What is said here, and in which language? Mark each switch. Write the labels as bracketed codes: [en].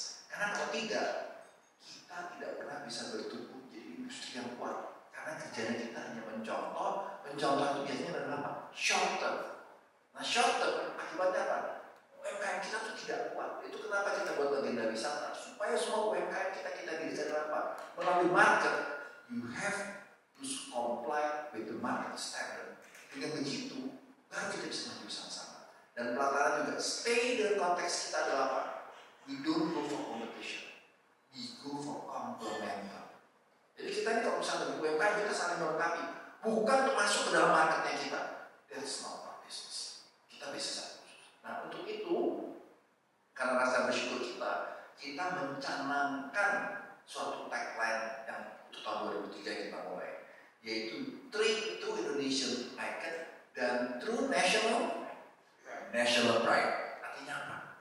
[id] Karena kalau tidak, kita tidak pernah bisa bertumbuh jadi industri yang kuat. Karena kerjanya kita hanya mencontoh itu biasanya adalah apa? Short term. Nah, short term akibatnya apa? UMKM kita tuh tidak kuat. Itu kenapa kita buat legenda wisata, supaya semua UMKM kita dirikan apa? Melalui [en] market, you have to comply with the market standard. [id] Dengan begitu, baru kita bisa maju sama-sama. Dan Pelataran juga stay dengan konteks kita adalah apa? [en] We don't go for competition, we go for complemental. [id] Jadi kita ini kalau misalnya dari UMKM kita saling melengkapi, bukan untuk masuk ke dalam marketnya kita. [en] That's not our business. [id] Kita bisa satu. Nah, untuk itu, karena rasa bersyukur kita mencanangkan suatu tagline yang untuk tahun 2003 kita mulai, yaitu Trade to Indonesian Market dan True National Pride. Artinya apa?